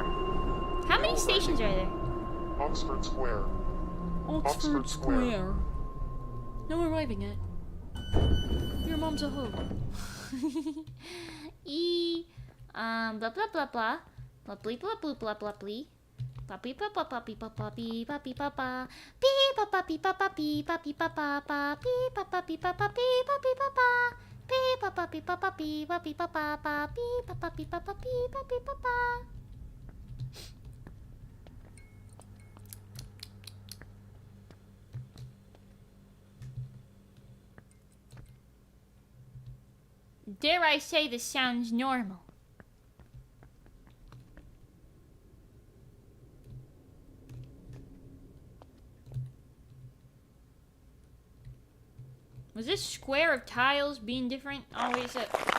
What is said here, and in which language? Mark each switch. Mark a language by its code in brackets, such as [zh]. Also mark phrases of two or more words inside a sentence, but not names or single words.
[en] How many stations are there? Oxford Square. Oxford Square. No arriving yet. Your mom's a hoe. Blah blah blah blah. Blah blah blah blah blah blah blah. Papi papa papi papa pi papi papa pi papa pi papa pi papi papa papi papa pi papa pi papi papa pi papa pi papa pi papi papa papi papa pi papa pi papi papa. Dare I say this sounds normal? Was this square of tiles being different always a...